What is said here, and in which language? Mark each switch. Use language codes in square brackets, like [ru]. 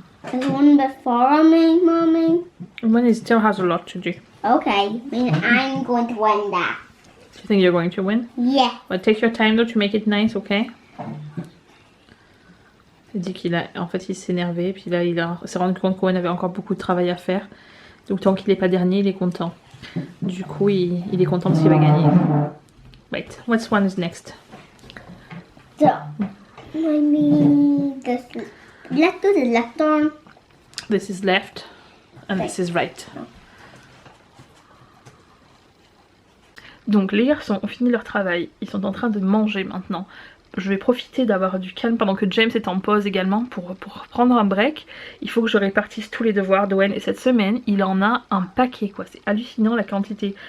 [en] There's one before me, Mommy. One it still has a lot to do. Okay, then I'm going to win that. Do you think you're going to win? Yeah. But take your time though to make it nice, okay? [fr] Il dit en fait, il s'est énervé, puis là, il s'est rendu compte qu'Owen avait encore beaucoup de travail à faire. Donc tant qu'il n'est pas dernier, il est content. Du coup, il est content parce qu'il va gagner. [en] Wait, what one is next? So, maybe this left to the left arm. This is left, and this is right. [fr] Donc les garçons ont fini leur travail, ils sont en train de manger maintenant. Je vais profiter d'avoir du calme pendant que James est en pause également pour prendre un break. Il faut que je répartisse tous les devoirs d'Owen et cette semaine il en a un paquet quoi, c'est hallucinant la quantité.